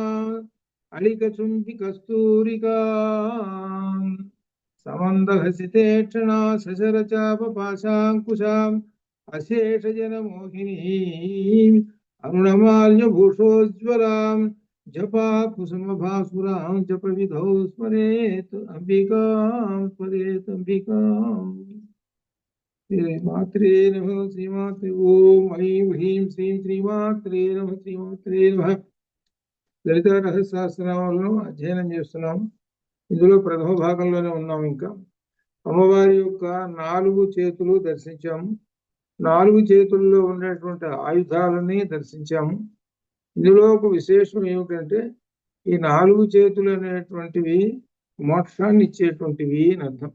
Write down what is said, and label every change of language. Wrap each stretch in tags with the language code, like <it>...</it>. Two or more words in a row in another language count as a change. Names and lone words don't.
<sa>अलिकचुम्बिकस्तूरिकां समन्दहसितेक्षणा सशरचापपाशाङ्कुशाम् अशेषजनमोहिनीम् अरुणमाल्यभूषोज्ज्वलाम् जपा कुसुमभासुरां जपविधौ स्मरेत् अंबिकां स्मरेत् अंबिकाम्. श्रीमात्रे नमः श्रीमात्रे ओम ऐं ह्रीं श्रीं श्रीमात्रे नमः श्रीमात्रे नमः.</sa> <te>లలిత రహస్య సహస్రనామాలను అధ్యయనం చేస్తున్నాం. ఇందులో ప్రథమ భాగంలోనే ఉన్నాం. ఇంకా అమ్మవారి యొక్క 4 చేతులు దర్శించాము. 4 చేతుల్లో ఉన్నటువంటి ఆయుధాలని దర్శించాము. ఇందులో ఒక విశేషం ఏమిటంటే ఈ 4 చేతులు అనేటువంటివి మోక్షాన్ని ఇచ్చేటువంటివి అని అర్థం.</te>